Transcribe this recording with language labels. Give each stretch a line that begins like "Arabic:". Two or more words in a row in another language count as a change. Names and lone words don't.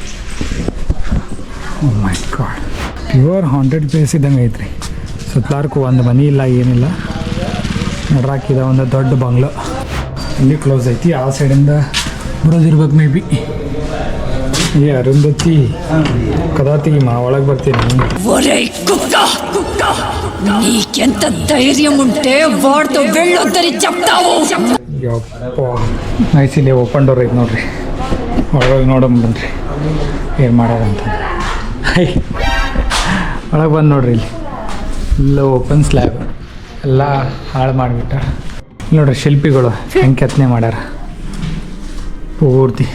English: Oh my god, pure haunted place
Kannada: ಇದ್ದಂಗೆ ಐತ್ರಿ. ಸುತ್ತಲಾರ್ಕು ಒಂದು ಮನೆ ಇಲ್ಲ, ಏನಿಲ್ಲ. ನಡ್ರಾಕಿದ ಒಂದು ದೊಡ್ಡ ಬಂಗ್ಲೋ ಇಲ್ಲಿ ಕ್ಲೋಸ್ ಐತಿ. ಆ ಸೈಡಿಂದ ಬರೋದಿರ್ಬೇಕು ಮೇ ಬಿ. ಏ ಅರುಂಧತಿ ಕದಾತಿ ಮಾ ಒಳಗೆ ಬರ್ತೀನಿ.
Telugu: ఒరేయ్ కుక్క నీకెంత ధైర్యం ఉంటే వాడితో వెళ్ళొద్దని చెప్తావు.
Kannada: ಯಪ್ಪ ನೈಸ್. ಇಲ್ಲಿ
English: open door
Kannada: ಐತೆ ನೋಡ್ರಿ. ಒಳಗೆ ನೋಡೋಣ ಬನ್ರಿ ಏನು ಮಾಡ್ಯಾರಂತ. ಹೈ ಒಳಗೆ ಬಂದು ನೋಡ್ರಿ. ಇಲ್ಲಿ ಇಲ್ಲ
English: open slab
Kannada: ಎಲ್ಲ ಹಾಳು ಮಾಡಿಬಿಟ್ಟ ನೋಡ್ರಿ. ಶಿಲ್ಪಿಗಳು ಹೆಂಗೆ ಕೆತ್ತನೆ ಮಾಡ್ಯಾರ ಪೂರ್ತಿ.